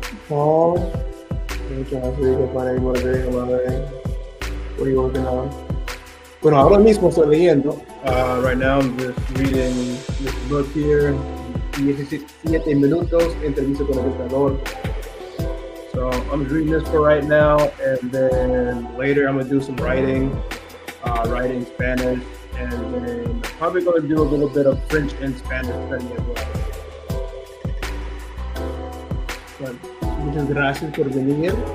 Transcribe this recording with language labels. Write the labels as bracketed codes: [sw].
[es] Oh, muchas gracias para ir por ahí, [en] what are you working on? [es] Bueno, ahora mismo estoy leyendo. [en] Right now I'm just reading this book here. [es] 17 minutos, entrevista con el dictador. [en] So I'm just reading this for right now, and then later I'm gonna do some writing, writing Spanish, and then probably gonna do a little bit of French and Spanish study as well. [es] But muchas gracias por venir.